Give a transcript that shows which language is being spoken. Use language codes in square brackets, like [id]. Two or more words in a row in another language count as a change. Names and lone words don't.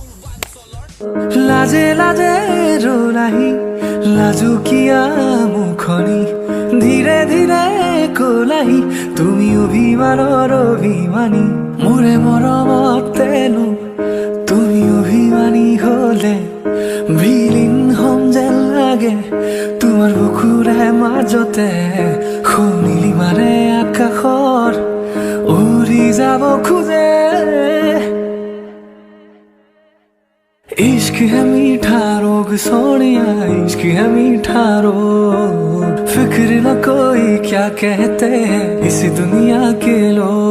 [as] লাজে লাজে ৰোলাহি লাজুকীয়া মুখনি ধীৰে ধীৰে কলাহি তুমি অভিমানৰ অভিমানী মোৰে মৰমতেনো তুমি অভিমানী হলে বিলীন হম যেন লাগে তোমাৰ বুকুৰে মাজতে শুনিলি মাৰে আকাশৰ উৰি যাব খোজে [hi] इश्क है मीठा रोग सोनिया इश्क है मीठा रोग फिक्र न कोई क्या कहते हैं इस दुनिया के लोग